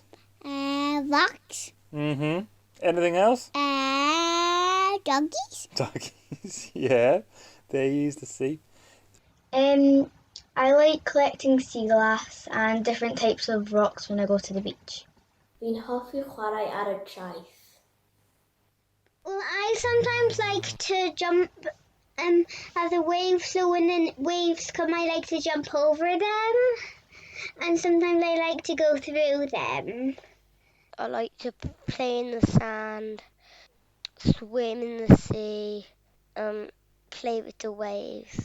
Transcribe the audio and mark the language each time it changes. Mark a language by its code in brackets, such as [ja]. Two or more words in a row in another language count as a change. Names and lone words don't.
[en] Rocks. Mm-hmm. Anything else? Doggies. Doggies, yeah. They use the sea. I like collecting sea glass and different types of rocks when I go to the beach. [cy] Fi'n hoffi chwarae ar y traeth. [en] Well, I sometimes like to jump at the waves, so when the waves come, I like to jump over them, and sometimes I like to go through them. I like to play in the sand, swim in the sea, play with the waves.